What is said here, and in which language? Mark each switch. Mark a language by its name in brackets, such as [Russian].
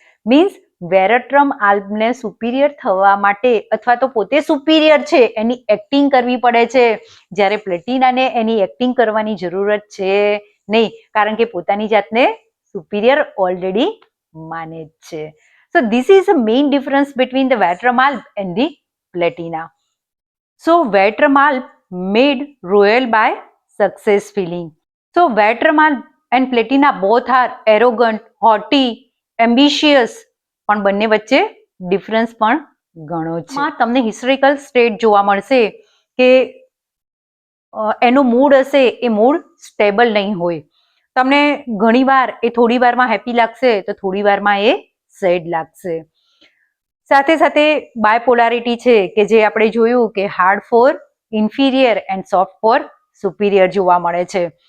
[Gujarati] Means વેરેટ્રમ આલ્બને superior થવા માટે અથવા તો પોતે સુપિરિયર છે એની એક્ટિંગ કરવી પડે છે, જ્યારે પ્લેટિનાને એની એક્ટિંગ કરવાની જરૂરત છે નહીં, કારણ કે પોતાની જાતને સુપિરિયર ઓલરેડી માને જ છે. [English] So this is the main difference between the Vetramalp and the Platina. So Vetramalp made royal by success feeling. So Vetramalp and Platina both are arrogant, haughty, ambitious, [Gujarati] પણ બંને વચ્ચે ડિફરન્સ પણ ઘણો છે. તમને હિસ્ટોરિકલ સ્ટેટ જોવા મળશે કે એનો મૂડ હશે એ મૂડ સ્ટેબલ નહીં હોય. તમને ઘણીવાર એ થોડી વારમાં હેપી લાગશે તો થોડી વારમાં એ સેડ લાગશે. સાથે સાથે બાયપોલારિટી છે કે જે આપણે જોયું કે hard four inferior and soft four superior જોવા મળે છે.